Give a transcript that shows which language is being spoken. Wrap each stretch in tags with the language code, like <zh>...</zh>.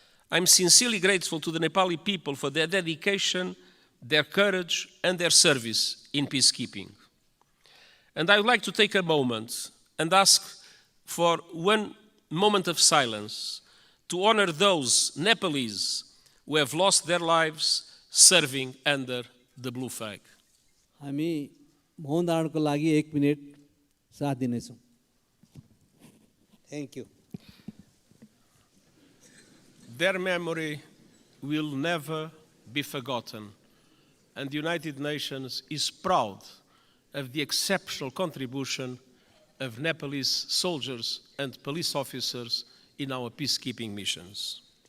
<en>I'm sincerely grateful to the Nepali people for their dedication, their courage, and their service in peacekeeping. And I would like to take a moment and ask for one moment of silence to honor those Nepalese who have lost their lives serving under the blue flag.</en> <ne>हामी मौन धारणको लागि 1 minute साथ दिनेछौँ.</ne> <en>Thank you. Their memory will never be forgotten, and the United Nations is proud of the exceptional contribution of Nepalese soldiers and police officers in our peacekeeping missions.</en>